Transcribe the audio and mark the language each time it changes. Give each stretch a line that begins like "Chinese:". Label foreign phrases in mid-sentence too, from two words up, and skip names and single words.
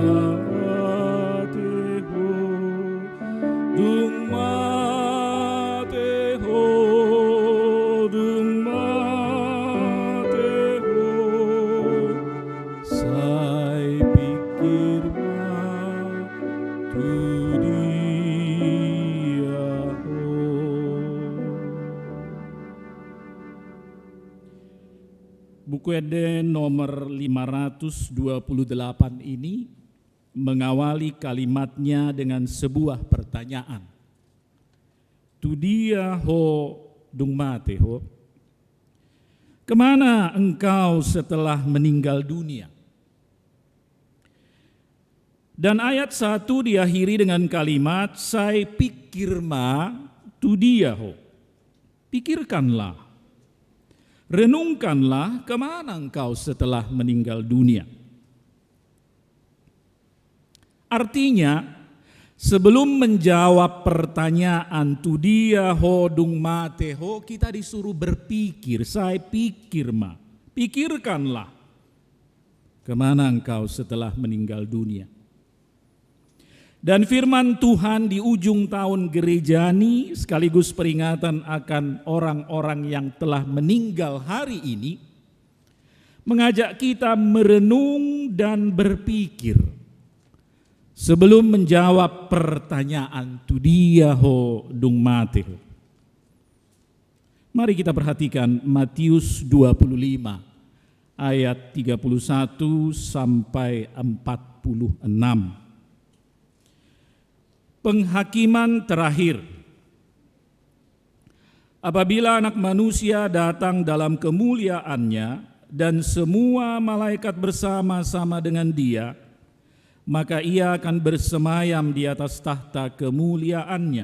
Batak Toba: mateho dung mateho sai pikir tu dia
Indonesian: Buku Eden nomor 528 ini mengawali kalimatnya dengan sebuah pertanyaan.
Batak Toba: Tu dia ho dung mate ho.
Indonesian: Kemana engkau setelah meninggal dunia? Dan ayat 1 diakhiri dengan kalimat
Batak Toba: sai pikir ma tu dia ho.
Indonesian: Pikirkanlah, renungkanlah kemana engkau setelah meninggal dunia. Artinya, sebelum menjawab pertanyaan
Batak Toba: tu dia ho dung mate ho,
Indonesian: kita disuruh berpikir, saya pikir ma. Pikirkanlah kemana engkau setelah meninggal dunia. Dan firman Tuhan di ujung tahun gerejani sekaligus peringatan akan orang-orang yang telah meninggal hari ini mengajak kita merenung dan berpikir sebelum menjawab pertanyaan
Batak Toba: tu dia ho dung mate ho.
Indonesian: Mari kita perhatikan Matius 25 ayat 31 sampai 46. Penghakiman terakhir. Apabila Anak Manusia datang dalam kemuliaannya dan semua malaikat bersama-sama dengan Dia, maka Ia akan bersemayam di atas tahta kemuliaannya.